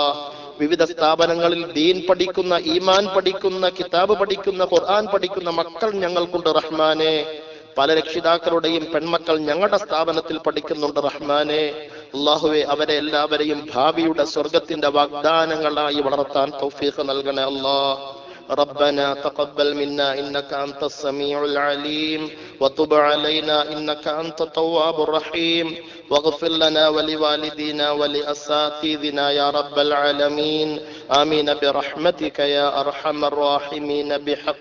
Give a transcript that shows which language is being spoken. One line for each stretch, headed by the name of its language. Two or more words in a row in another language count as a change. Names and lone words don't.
Malayalam: വിവിധ സ്ഥാപനങ്ങളിൽ ദീൻ പഠിക്കുന്ന, ഈമാൻ പഠിക്കുന്ന, കിതാബ് പഠിക്കുന്ന, ഖുർആൻ പഠിക്കുന്ന മക്കൾ ഞങ്ങൾക്കുണ്ട് റഹ്മാനെ. പല രക്ഷിതാക്കളുടെയും പെൺമക്കൾ ഞങ്ങളുടെ സ്ഥാപനത്തിൽ പഠിക്കുന്നുണ്ട് റഹ്മാനെ. അല്ലാഹുവേ, അവരെ എല്ലാവരെയും ഭാവിയുടെ സ്വർഗത്തിന്റെ വാഗ്ദാനങ്ങളായി വളർത്താൻ തൗഫീഖ് നൽകണേ അല്ലാ.
Arabic: ربنا تقبل منا إنك أنت السميع العليم وتب علينا إنك أنت التواب الرحيم واغفر لنا ولوالدينا ولأساتذتنا يا رب العالمين آمين برحمتك يا أرحم الراحمين بحق